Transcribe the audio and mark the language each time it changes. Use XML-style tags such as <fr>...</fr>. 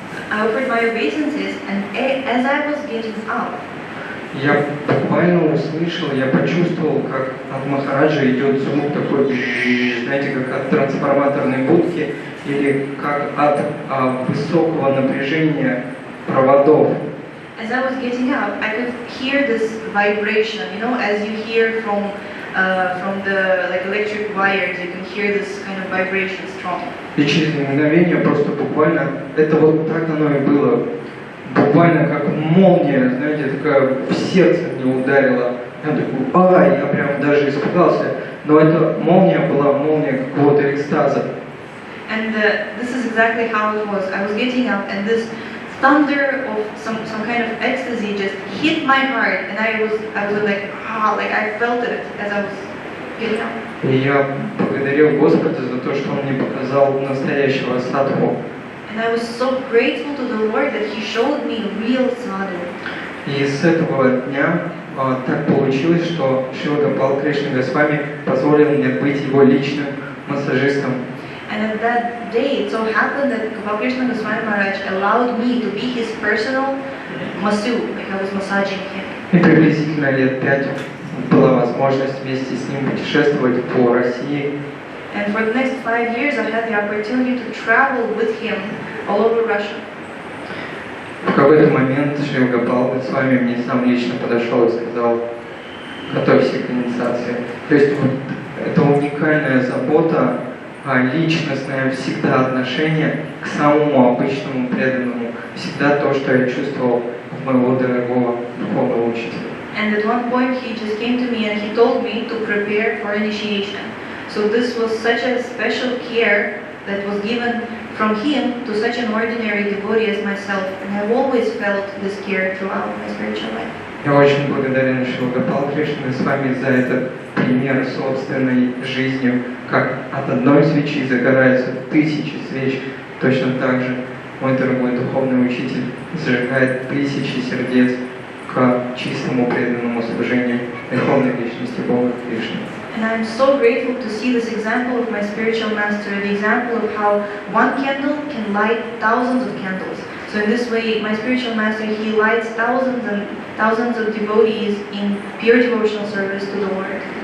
<en>I offered my obeisances, and as I was getting up,</en> <ru>я буквально услышал, я почувствовал, как от Махараджа идет звук такой, знаете, как от трансформаторной будки или как от высокого напряжения проводов.</ru> <en>as I was getting up, I could hear this vibration. You know, as you hear from the like electric wires, you can hear this kind of vibration strong.</en> <ru>И через мгновение просто буквально, это вот так оно и было. Буквально как молния, знаете, такая в сердце мне ударила. Я такой, я прям даже испугался. Но эта молния была молния какого-то экстаза.</ru> <en>And this is exactly how it was. I was getting up, and this thunder of some kind of ecstasy just hit my heart, and I was like I felt it as I was getting up.</en> <ru>И я благодарил Господа за то, что Он мне показал настоящего садху.</ru> <en>And I was so grateful to the Lord that He showed me real sadhu.</en> <ru>И с этого дня так получилось, что Шрила Гопал Кришна Госвами позволил мне быть его личным массажистом.</ru> <en>And at that day, it so happened that Gopal Krishna Goswami Maharaj allowed me to be his personal masseuse, like I was massaging him.</en> <ru>И приблизительно лет 5 была возможность вместе с ним путешествовать по России.</ru> <en>And for the next 5 years, I had the opportunity to travel with him all over Russia.</en> <ru>В какой-то момент Шрила Гопал Госвами мне сам лично подошел и сказал: готовься к инициации. То есть вот это уникальная забота, личностное всегда отношение к самому обычному преданному. Всегда то, что я чувствовал от моего дорогого духовного учителя.</ru> <en>And at one point, he just came to me and he told me to prepare for initiation. So this was such a special care that was given from him to such an ordinary devotee as myself, and I've always felt this care throughout my spiritual life.</en> <ru>Я очень благодарен Шрила Гопал Кришне с вами за этот пример собственной жизнью, как от одной свечи загораются тысячи свеч. Точно так же мой дорогой духовный учитель зажигает тысячи сердец к чистому преданному служению Верховной Личности Бога Кришны.</ru> <en>And I'm so grateful to see this example of my spiritual master, the example of how one candle can light thousands of candles. So in this way, my spiritual master, he lights thousands and thousands of devotees in pure devotional service to the Lord.</en>